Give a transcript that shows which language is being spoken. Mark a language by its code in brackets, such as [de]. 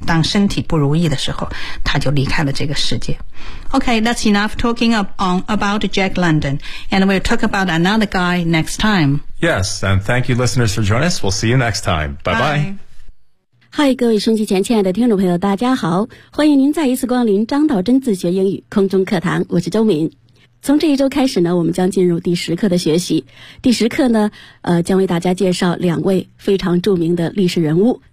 [zh] 当身体不如意的时候，他就离开了这个世界。 [en] Okay, that's enough talking about Jack London, and we'll talk about another guy next time. Yes, and thank you, listeners, for joining us. We'll see you next time. Bye bye. [zh] Hi, 各位收听前亲爱的听众朋友，大家好，欢迎您再一次光临张道真自学英语空中课堂，我是周敏。从这一周开始呢我们将进入第十课的学习。第十课呢将为大家介绍两位非常著名的历史人物。